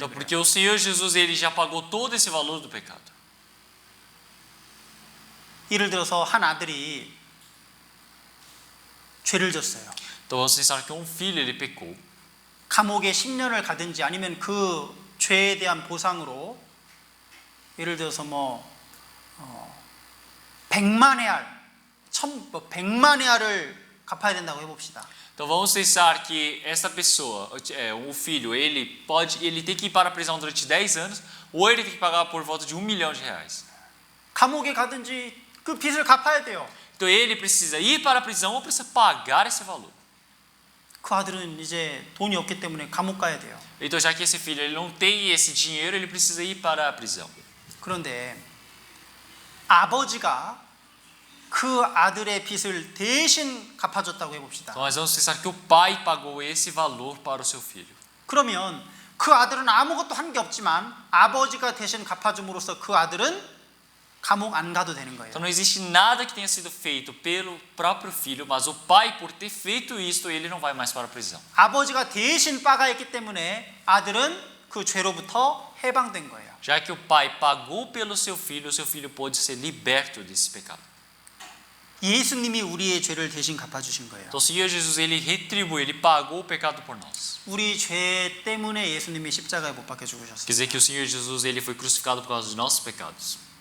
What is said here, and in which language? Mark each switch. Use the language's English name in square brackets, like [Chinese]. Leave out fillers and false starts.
[Portuguese] Então [Korean] 그래요. [Portuguese] porque o Senhor Jesus ele já pagou todo esse valor do pecado. [Korean] 예를 들어서 한 아들이 죄를 졌어요. [Portuguese] Então vamos pensar que um filho ele pecou. [Korean] 감옥에 10년을 가든지 아니면 그 죄에 대한 보상으로 예를 들어서 100만의 알, 100만의 알을 갚아야 된다고 해봅시다. [Portuguese] Então vamos pensar que essa pessoa, o filho, ele tem que ir para a prisão durante 10 anos ou ele tem que pagar por volta de R$1 milhão. [Korean] 감옥에 가든지 그 빚을 갚아야 돼요. [Portuguese] Então ele precisa ir para a prisão ou precisa pagar esse valor. [Korean] 그 아들은 이제 돈이 없기 때문에 감옥 가야 돼요. [Portuguese] Então já que esse filho ele não tem esse dinheiro, ele precisa ir para a prisão. [Korean] 그런데 아버지가 그 아들의 빚을 대신 갚아줬다고 해봅시다. [Portuguese] Então nós vamos pensar que o pai pagou esse valor para o seu filho. [Korean] 그러면 그 아들은 아무것도 한 게 없지만 아버지가 대신 갚아줌으로써 그 아들은 감옥 안 가도 되는 거예요. [Portuguese] Então não existe nada que tenha sido feito pelo próprio filho, mas o pai por ter feito isto, ele não vai mais para a prisão. [Korean] 아버지가 대신 빠가했기 때문에 아들은 그 죄로부터 해방된 거예요. [Portuguese] Já que o pai pagou pelo seu filho pôde ser liberto desse pecado. [Korean] 예수님이 우리의 죄를 대신 갚아주신 거예요. [Portuguese] Então o Senhor Jesus ele retribuiu, ele pagou o pecado por nós. [Korean] 우리 죄 때문에 예수님이 십자가에 못 박혀 [Portuguese] Quer [Korean] 죽으셨어요. [Portuguese] dizer que o Senhor Jesus ele foi crucificado por causa dos nossos pecados.